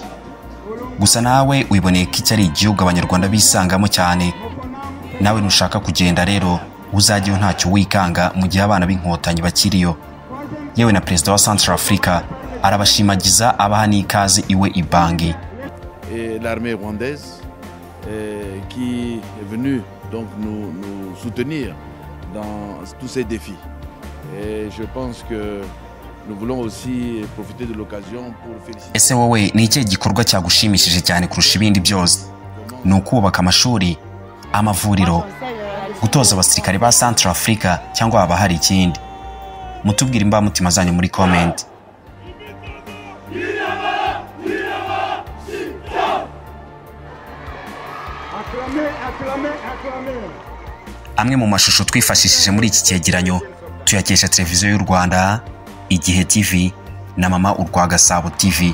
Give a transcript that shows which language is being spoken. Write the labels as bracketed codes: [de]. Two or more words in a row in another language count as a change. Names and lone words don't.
[rw] Gusa nawe wiboneye ko iki ari igihugu Abanyarwanda bisangamo cyane. Nawe nushaka kugenda rero uzajyeyo ntacyo wikanga mu gihe abana b'inkotanyi bakiriyo. Yewe na Perezida wa Central Africa arabashimagiza abaha n'ikaze iwe Ibangi. [fr] L'armée rwandaise qui est venue donc nous soutenir dans tous ces défis. Et je pense que nous voulons aussi profiter de l'occasion pour féliciter. [rw] Ese wowe ni iki gikorwa cyagushimishije cyane kurusha ibindi byose? Ni ukubaka amashuri, amavuriro, gutoza abasirikare ba Central Africa, cyangwa haba hari ikindi? Mutubwire imbamutima zanyu muri comment. Amwe mu mashusho twifashishije muri iki cyegeranyo tuyakesha televiziyo y'u Rwanda, Igihe TV na Mama Urwa Gasabo TV.